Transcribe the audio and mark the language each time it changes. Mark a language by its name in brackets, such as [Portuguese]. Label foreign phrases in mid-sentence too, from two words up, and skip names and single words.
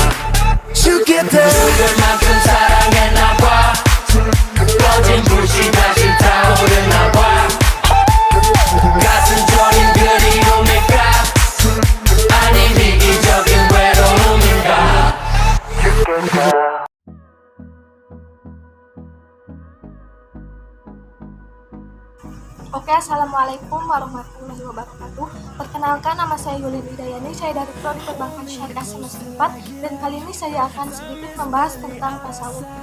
[Korean] 죽을 만큼 사랑했나봐. 꺼진 불씨 다시 타오르나봐. 가슴 저린 그리움일까? 아님 이기적인 외로움인가? [Arabic] Oke, السلام عليكم ورحمة الله وبركاته. [Indonesian] Perkenalkan, nama saya Yuli Widayani, saya dari Prodi Perbankan Syariah semester 4, dan kali ini saya akan sedikit membahas tentang tasawuf.